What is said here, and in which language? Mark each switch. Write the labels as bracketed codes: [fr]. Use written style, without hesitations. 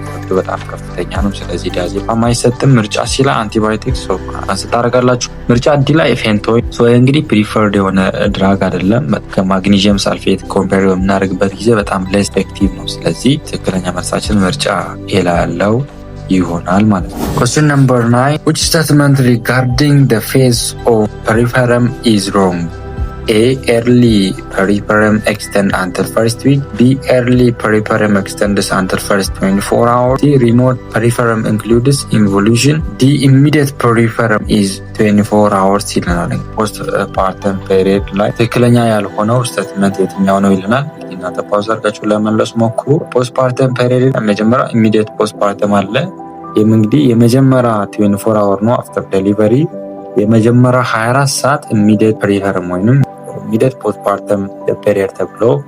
[am] በጣም ከፍተኛ ነው። ስለዚህ ዲያዜፓም አይሰጥም። ምርጫ ሲ ላይ አንቲባዮቲክስ ስታደርጋላችሁ። ምርጫ ዲ ላይ ፌንቶይን እንግዲህ ፕሪፈርድ የሆነ ድራግ አይደለም። ከማግኒዥየም ሳልፌት ኮምፔር በምናደርግበት ጊዜ በጣም ሌስ ኤፌክቲቭ ነው። ስለዚህ ትክክለኛ መልሳችን ምርጫ ኤ ላይ ያለው ይሆናል ማለት ነው። [en] Question number 9. Which statement regarding the phase of periferum is wrong? A. Early periferum extend until first week. B. Early periferum extends until first 24 hours. C. Remote periferum includes involution. D. Immediate periferum is 24 hours [am] ይለናል። ፖስት ፓርተም ፔሪየድ ላይ ትክክለኛ ያልሆነው ስቴትመንት የትኛው ነው ይለናል። እናንተ ፓውዝ አድርጋችሁ ለመመለስ ሞክሩ። ፖስት ፓርተም ፔሪየድ መጀመሪያ ኢሚዲየት ፖስት ፓርተም አለ። ይህም እንግዲህ የመጀመሪያ 24 አወር ነው አፍተር ዴሊቨሪ። የመጀመሪያ 24 ሰዓት ኢሚዲየት ፔሪፈረም ወይንም ኢሚዲየት ፖስትፓርተም ፔሪየድ ተብሎ